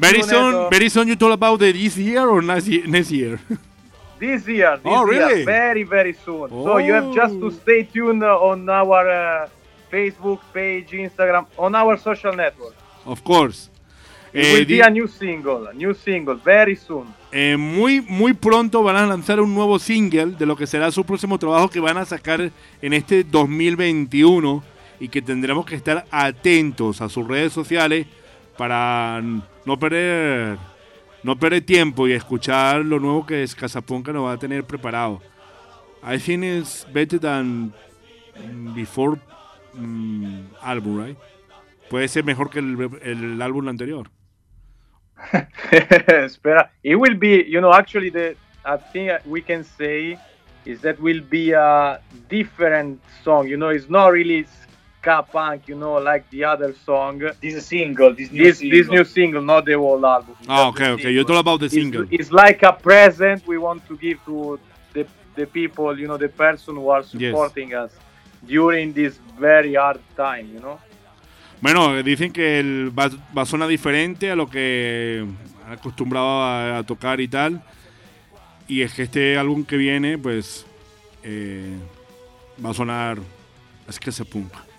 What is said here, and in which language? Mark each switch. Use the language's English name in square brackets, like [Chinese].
[English] Very soon, very soon you talk about this year or next year? This year. This oh, really? Year, very, very soon. Oh. So you have just to stay tuned on our Facebook page, Instagram, on our social network. Of course. Will be a new single, very soon. [Spanish] Muy, muy pronto van a lanzar un nuevo single de lo que será su próximo trabajo que van a sacar en este 2021 y que tendremos que estar atentos a sus redes sociales para no perder tiempo y escuchar lo nuevo que Scalzapanca nos va a tener preparado. [English] I think it's better than before album, right? [Spanish] Puede ser mejor que el álbum anterior. Espera, [English] it will be, you know, actually the I think we can say is that will be a different song, you know, it's not really ska punk, you know, like the other song. This new single, not the whole album. Oh, okay, you're talking about the single. It's like a present we want to give to the people, you know, the person who are supporting us during this very hard time, you know. [Spanish] Bueno, dicen que el va a sonar diferente a lo que han acostumbrado a tocar y tal. Y es que este álbum que viene, pues, va a sonar así que se punk.